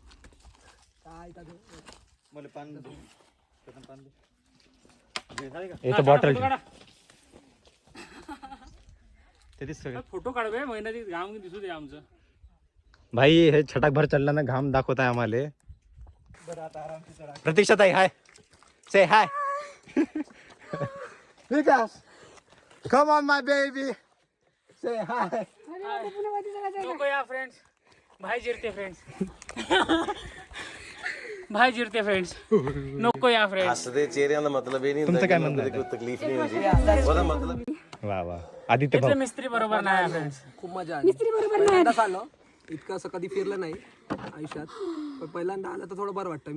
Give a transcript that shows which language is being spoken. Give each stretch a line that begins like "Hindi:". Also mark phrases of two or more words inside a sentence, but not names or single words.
Marathi: मला पान दे. पान दे. झाले का? इथं बॉटल ते सगळं फोटो काढवे महिन्यात घाम दिसू दे आमचं. भाई हे छटाकभर चढला ना घाम दाखवत आहे आम्हाला.
English: Pratiksha tai hi say hi. Vikas come on my baby say hi.
Marathi: नको या फ्रेंड्स. भाई जिरते फ्रेंड्स. भाई जिरते फ्रेंड्स. नको या फ्रेंड्स.
Punjabi: ਹੱਸਦੇ ਚਿਹਰਿਆਂ ਦਾ ਮਤਲਬ ਇਹ ਨਹੀਂ
Marathi: तुमचं काय म्हणणं
Punjabi: ਕੋਈ
Marathi: आहे?
Punjabi: ਤਕਲੀਫ ਨਹੀਂ ਹੁੰਦੀ ਉਹਦਾ ਮਤਲਬ
Marathi: वा वा आदित्य इथले भाऊ मिस्त्री बरोबर नाही फ्रेंड्स. खूप मजा आली. पहिल्यांदाच आलो, इतकं असं कधी फिरलं नाही आयुष्यात, पण पहिल्यांदा आलं तर थोडं बरं वाटतं.